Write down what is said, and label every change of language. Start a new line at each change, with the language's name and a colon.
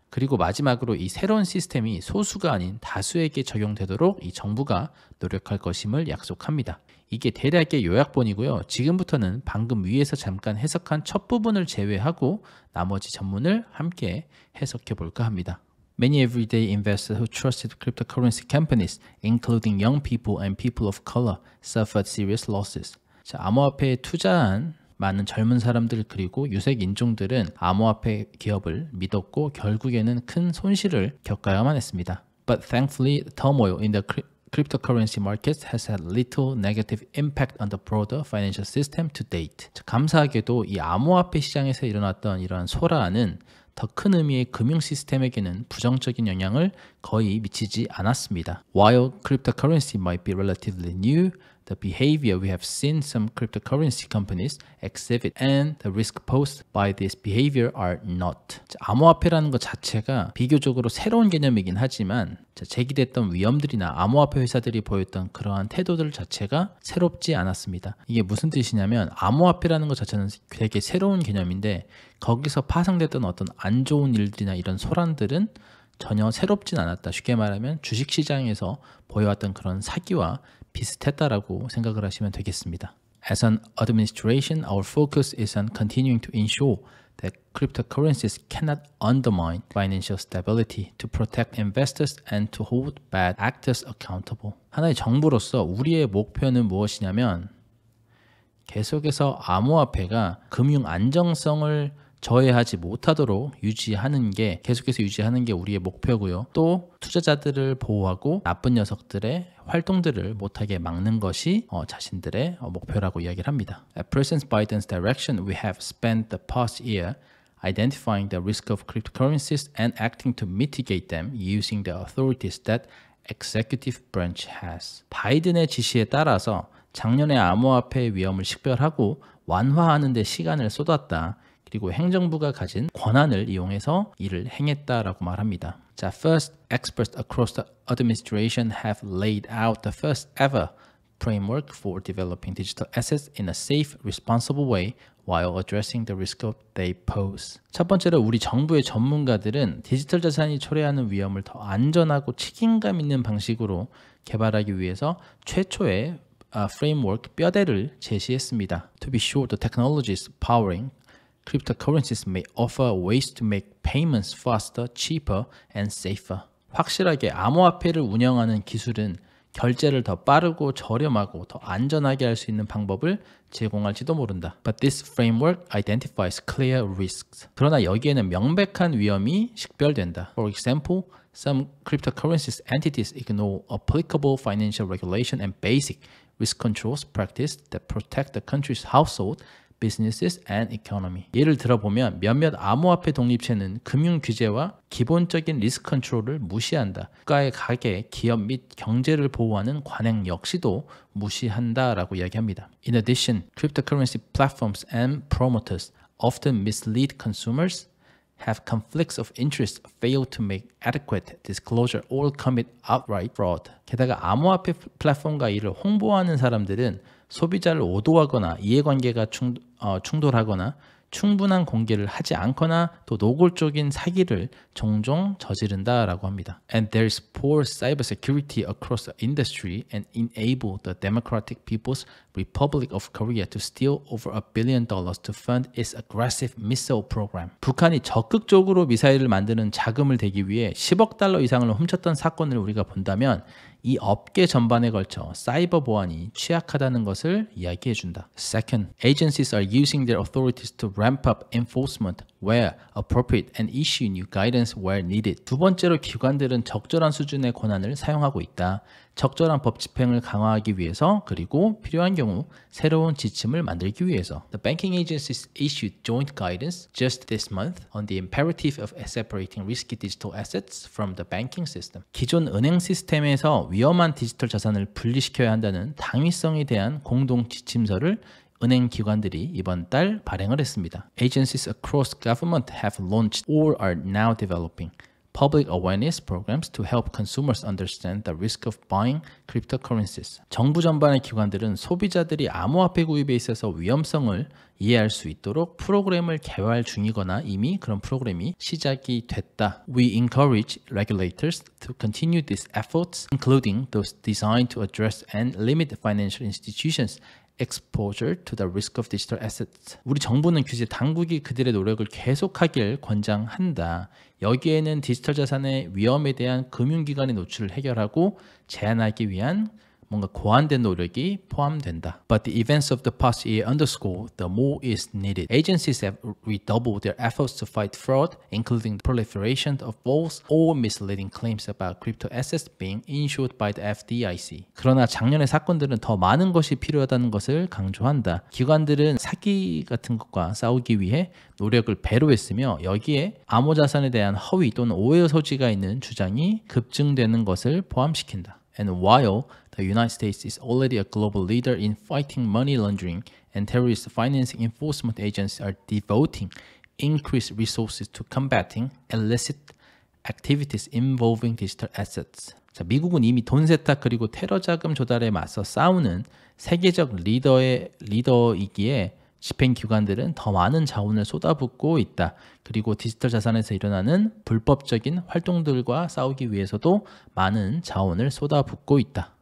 Korean: 그리고 마지막으로 이 새로운 시스템이 소수가 아닌 다수에게 적용되도록 이 정부가 노력할 것임을 약속합니다. 이게 대략의 요약본이고요. 지금부터는 방금 위에서 잠깐 해석한 첫 부분을 제외하고 나머지 전문을 함께 해석해 볼까 합니다.
English: Many everyday investors who trusted cryptocurrency companies, including young people and people of color, suffered serious losses.
Korean: 자, 암호화폐에 투자한 많은 젊은 사람들 그리고 유색 인종들은 암호화폐 기업을 믿었고 결국에는 큰 손실을 겪어야만 했습니다.
English: But thankfully, the turmoil in the cryptocurrency markets has had little negative impact on the broader financial system to date.
Korean: 감사하게도 이 암호화폐 시장에서 일어났던 이러한 소란은 더 큰 의미의 금융 시스템에게는 부정적인 영향을 거의 미치지 않았습니다.
English: While cryptocurrency might be relatively new, the behavior we have seen some cryptocurrency companies exhibit and the risk posed by this behavior are not.
Korean: 암호화폐라는 것 자체가 비교적으로 새로운 개념이긴 하지만 제기됐던 위험들이나 암호화폐 회사들이 보였던 그러한 태도들 자체가 새롭지 않았습니다. 이게 무슨 뜻이냐면 암호화폐라는 것 자체는 되게 새로운 개념인데 거기서 파생됐던 어떤 안 좋은 일들이나 이런 소란들은 전혀 새롭진 않았다. 쉽게 말하면 주식시장에서 보여왔던 그런 사기와 비슷했다라고 생각을 하시면 되겠습니다.
English: As an administration, our focus is on continuing to ensure that cryptocurrencies cannot undermine financial stability, to protect investors and to hold bad actors accountable.
Korean: 하나의 정부로서 우리의 목표는 무엇이냐면 계속해서 암호화폐가 금융 안정성을 저해하지 못하도록 계속해서 유지하는 게 우리의 목표고요. 또 투자자들을 보호하고 나쁜 녀석들의 활동들을 못하게 막는 것이 자신들의 목표라고 이야기를 합니다.
English: At President Biden's direction, we have spent the past year identifying the risk of cryptocurrencies and acting to mitigate them using the authorities that executive branch has.
Korean: 바이든의 지시에 따라서 작년에 암호화폐의 위험을 식별하고 완화하는 데 시간을 쏟았다. 그리고 행정부가 가진 권한을 이용해서 일을 행했다라고 말합니다.
English: 자, first, experts across the administration have laid out the first ever framework for developing digital assets in a safe, responsible way while addressing the risk they pose.
Korean: 첫 번째로 우리 정부의 전문가들은 디지털 자산이 초래하는 위험을 더 안전하고 책임감 있는 방식으로 개발하기 위해서 최초의 framework 뼈대를 제시했습니다.
English: To be sure, the technologies powering cryptocurrencies may offer ways to make payments faster, cheaper, and safer.
Korean: 확실하게 암호화폐를 운영하는 기술은 결제를 더 빠르고 저렴하고 더 안전하게 할 수 있는 방법을 제공할지도 모른다.
English: But this framework identifies clear risks.
Korean: 그러나 여기에는 명백한 위험이 식별된다.
English: For example, some cryptocurrencies entities ignore applicable financial regulation and basic risk controls practice that protect the country's household businesses and economy.
Korean: 예를 들어보면 몇몇 암호화폐 독립체는 금융 규제와 기본적인 리스크 컨트롤을 무시한다. 국가의 가계, 기업 및 경제를 보호하는 관행 역시도 무시한다라고 이야기합니다.
English: In addition, cryptocurrency platforms and promoters often mislead consumers, have conflicts of interest, fail to make adequate disclosure, or commit outright fraud.
Korean: 게다가 암호화폐 플랫폼과 이를 홍보하는 사람들은 소비자를 오도하거나 이해관계가 충돌하거나 충분한 공개를 하지 않거나 또 노골적인 사기를 종종 저지른다라고 합니다.
English: And there is poor cybersecurity across the industry and enable the Democratic People's Republic of Korea to steal over $1 billion to fund its aggressive missile program.
Korean: 북한이 적극적으로 미사일을 만드는 자금을 대기 위해 10억 달러 이상을 훔쳤던 사건을 우리가 본다면 이 업계 전반에 걸쳐 사이버 보안이 취약하다는 것을 이야기해준다.
English: Second, agencies are using their authorities to ramp up enforcement where appropriate and issue new guidance where needed.
Korean: 두 번째로 기관들은 적절한 수준의 권한을 사용하고 있다. 적절한 법 집행을 강화하기 위해서 그리고 필요한 경우 새로운 지침을 만들기 위해서.
English: The banking agencies issued joint guidance just this month on the imperative of separating risky digital assets from the banking system.
Korean: 기존 은행 시스템에서 위험한 디지털 자산을 분리시켜야 한다는 당위성에 대한 공동 지침서를 은행 기관들이 이번 달 발행을 했습니다.
English: Agencies across government have launched or are now developing public awareness programs to help consumers understand the risk of buying cryptocurrencies.
Korean: 정부 전반의 기관들은 소비자들이 암호화폐 구입에 있어서 위험성을 이해할 수 있도록 프로그램을 개발 중이거나 이미 그런 프로그램이 시작이 됐다.
English: We encourage regulators to continue these efforts, including those designed to address and limit financial institutions exposure to the risk of digital assets.
Korean: 우리 정부는 규제 당국이 그들의 노력을 계속하길 권장한다. 여기에는 디지털 자산의 위험에 대한 금융기관의 노출을 해결하고 제한하기 위한 뭔가 고안된 노력이 포함된다.
English: But the events of the past year underscore the more is needed. Agencies have redoubled their efforts to fight fraud, including the proliferation of false or misleading claims about crypto assets being insured by the FDIC.
Korean: 그러나 작년의 사건들은 더 많은 것이 필요하다는 것을 강조한다. 기관들은 사기 같은 것과 싸우기 위해 노력을 배로 했으며 여기에 암호자산에 대한 허위 또는 오해 소지가 있는 주장이 급증되는 것을 포함시킨다.
English: And while the United States is already a global leader in fighting money laundering and terrorist financing, enforcement agencies are devoting increased resources to combating illicit activities involving digital assets.
Korean: 자, 미국은 이미 돈 세탁 그리고 테러 자금 조달에 맞서 싸우는 세계적 리더이기에 집행기관들은 더 많은 자원을 쏟아붓고 있다. 그리고 디지털 자산에서 일어나는 불법적인 활동들과 싸우기 위해서도 많은 자원을 쏟아붓고 있다.